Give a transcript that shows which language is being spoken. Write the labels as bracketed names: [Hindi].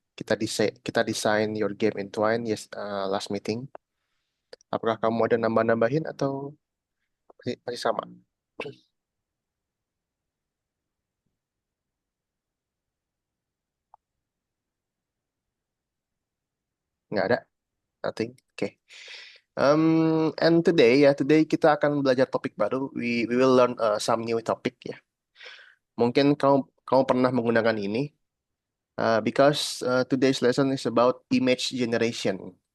[Indonesian] Kita desain [English] your game in Twine yes last meeting. [Indonesian] Apakah kamu ada nambah-nambahin atau masih sama? Nggak ada? Nothing? Oke. And today kita akan belajar topik baru. [English] We will learn some new topic ya. [Indonesian] Mungkin kamu kamu pernah menggunakan ini [English] because today's lesson is about image generation.